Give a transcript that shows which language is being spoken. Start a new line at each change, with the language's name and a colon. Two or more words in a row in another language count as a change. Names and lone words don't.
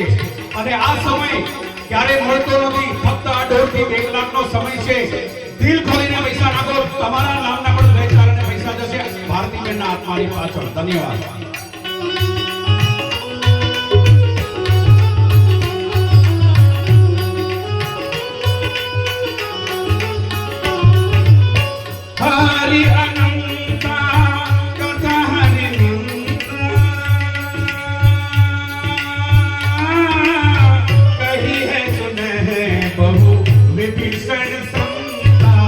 Gujarati: અને આ સમય ક્યારે મળતો નથી, ફક્ત આ 1.5 થી 2 કલાકનો સમય છે. દિલ ખોલીને પૈસા નાખો, તમારા નામના પણ 2-4 અને પૈસા જશે ભારતીબેનના આત્માની પાછળ. ધન્યવાદ.
Awadhi: हरि अनंता कथा कही है सुने है बहु विभीषण संता.